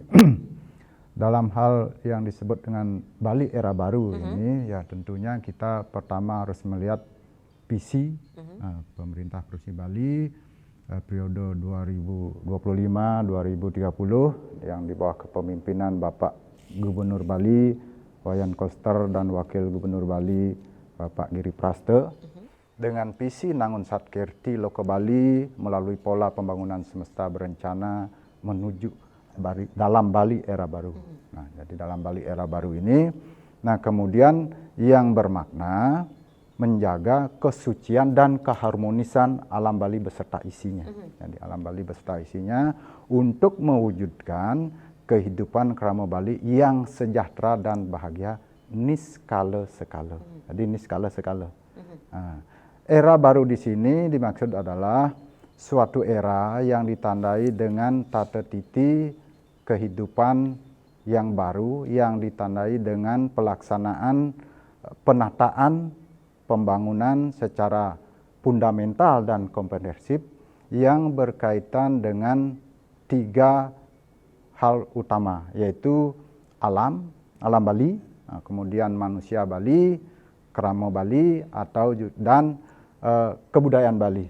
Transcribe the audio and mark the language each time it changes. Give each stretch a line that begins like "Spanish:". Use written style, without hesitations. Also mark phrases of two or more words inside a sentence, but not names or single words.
Indonesian: Dalam hal yang disebut dengan Bali Era Baru ini, ya tentunya kita pertama harus melihat visi pemerintah Provinsi Bali periode 2025-2030 yang di bawah kepemimpinan Bapak Gubernur Bali, Wayan Koster dan Wakil Gubernur Bali Bapak Giri Praste. Dengan visi Nangun Sadkerti Loko Bali melalui pola pembangunan semesta berencana menuju dalam Bali Era Baru. Nah, jadi dalam Bali Era Baru ini, nah kemudian yang bermakna menjaga kesucian dan keharmonisan alam Bali beserta isinya. Jadi alam Bali beserta isinya untuk mewujudkan kehidupan kerama Bali yang sejahtera dan bahagia niskala sekala. Jadi niskala sekala. Nah, era baru di sini dimaksud adalah suatu era yang ditandai dengan tata titi kehidupan yang baru yang ditandai dengan pelaksanaan penataan pembangunan secara fundamental dan komprehensif yang berkaitan dengan 3 hal utama, yaitu alam Bali, kemudian manusia Bali, kerama Bali dan kebudayaan Bali.